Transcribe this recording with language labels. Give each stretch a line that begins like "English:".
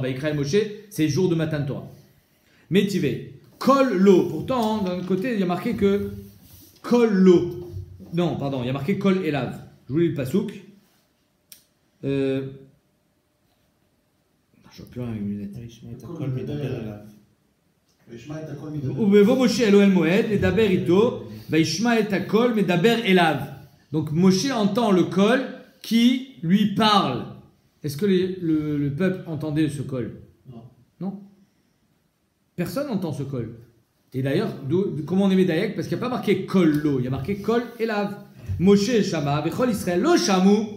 French: Veikra el Moshe, c'est le jour de Matan Torah. Métivé. Kol lo. Pourtant, d'un côté, il y a marqué que Kol lo. Non, pardon, il y a marqué Kol elav. Je vous lis le pasouk. Je vois plus rien avec mes lunettes.
Hebrew: וישמע את הכל מדבר. ובבוא משה אלו אל מועד, לדבר איתו, וישמע את הקול, מדבר אליו.
French: Donc Moshe entend le Kol qui lui parle. Est-ce que le peuple entendait ce Kol? Non. Non. Personne n'entend ce Kol. Et d'ailleurs, comment on est Médaïek? Parce qu'il n'y a pas marqué Kol lo, il y a marqué Kol elav. Moshe Shama, Vechol Israël lo Shamu.